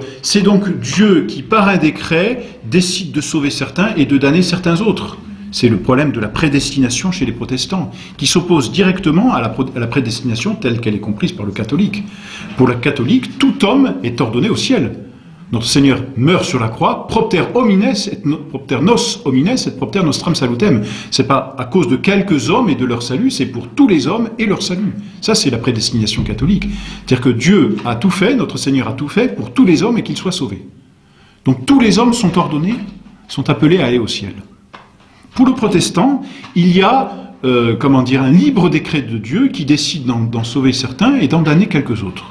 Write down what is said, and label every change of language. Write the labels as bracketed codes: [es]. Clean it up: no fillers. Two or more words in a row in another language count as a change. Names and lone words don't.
[fr] C'est donc Dieu qui, par un décret, décide de sauver certains et de damner certains autres. C'est le problème de la prédestination chez les protestants, qui s'oppose directement à la prédestination telle qu'elle est comprise par le catholique. Pour le catholique, tout homme est ordonné au ciel. Notre Seigneur meurt sur la croix, [la] propter homines et propter nos homines et propter nostram salutem. [fr] C'est pas à cause de quelques hommes et de leur salut, c'est pour tous les hommes et leur salut. Ça, c'est la prédestination catholique. C'est-à-dire que Dieu a tout fait, notre Seigneur a tout fait pour tous les hommes et qu'ils soient sauvés. Donc tous les hommes sont ordonnés, sont appelés à aller au ciel. Pour le protestant, il y a un libre décret de Dieu qui décide d'en sauver certains et d'en damner quelques autres.